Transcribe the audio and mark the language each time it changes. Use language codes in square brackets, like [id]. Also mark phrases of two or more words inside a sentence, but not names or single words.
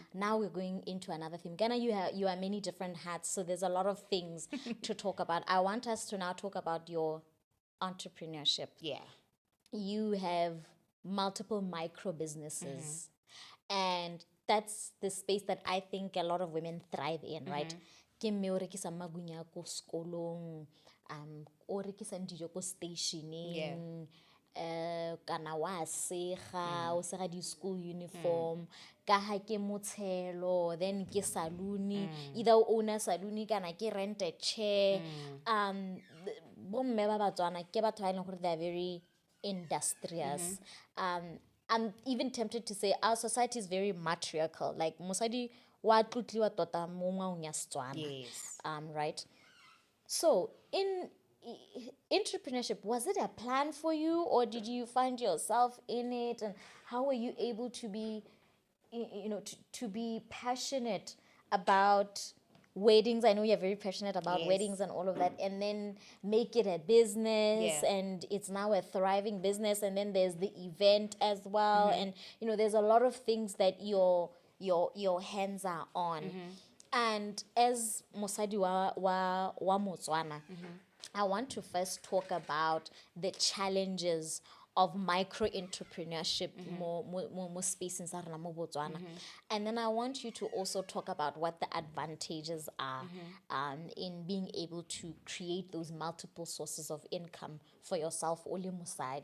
[en] Now we're going into another theme. Ghana, you are many different hats, so there's a lot of things to talk about. I want us to now talk about your entrepreneurship. Yeah. You have multiple micro businesses, and that's the space that I think a lot of women thrive in, right? [tn] Ke mme o rekisa magunya ko skolong, o rekisa dijo ko stationeng, kana wa sega o sega di [en] school uniform, [tn] ka ha ke motshelo, then ke saloon, either o [en] own a saloon [tn] kana ke [en] rent a chair. [tn] Bomme ba Batswana ke batho ba e leng gore [en] they are very industrious. I'm even tempted to say our society is very matriarchal. [tn] Like mosadi wa tlotliwa tota mo ngwaong ya Setswana. [en] Yes. Right? So in entrepreneurship, was it a plan for you, or did you find yourself in it, and how were you able to be to be passionate about weddings? I know you're very passionate about Yes. weddings and all of that, and then make it a business, Yeah. and it's now a thriving business, and then there's the event as well, and there's a lot of things that your hands are on. And as [tn] mosadi wa Motswana, [en] I want to first talk about the challenges of micro entrepreneurship more space in Botswana. And then I want you to also talk about what the advantages are in being able to create those multiple sources of income for yourself or your side.